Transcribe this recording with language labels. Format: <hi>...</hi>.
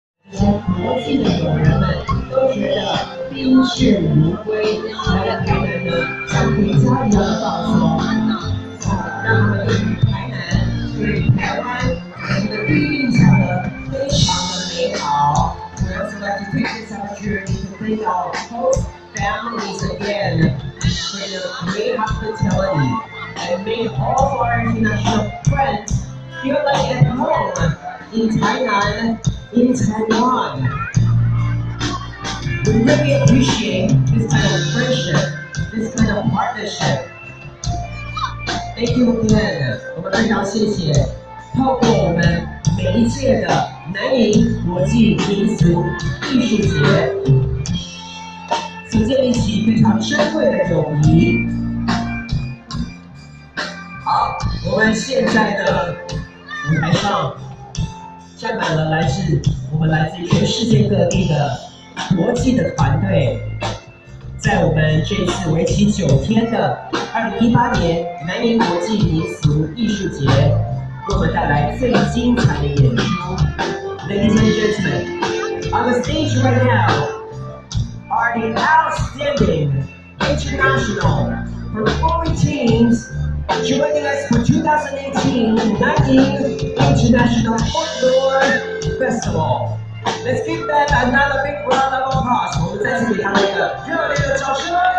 <zh>些国际的友人们都觉得宾至如归，来了台南呢，像回家一样的放松，让他们对于台南、对于台湾，他们的第一印象呢非常的美好。</zh> <en>We also like to take this opportunity to thank our host families again for their great hospitality and made all of our international friends feel like at home in Tainan, in Taiwan. We really appreciate this kind of friendship, this kind of partnership. Thank you again.</en> <zh>我们非常谢谢，透过我们每一届的南宁国际民俗艺术节，所建立起非常珍贵的友谊。好，我们现在的舞台上站满了来自于全世界各地的国际的团队，在我们这次为期9天的2018年南宁国际民俗艺术节，为我们带来最精彩的演出。</zh> <en>Ladies and gentlemen, on the stage right now are the outstanding international performing teams joining us for 2018 Nanning International Folklore Festival. Let's give them another big round of applause.</en> <zh>我们再次给他们一个热烈的掌声。</zh>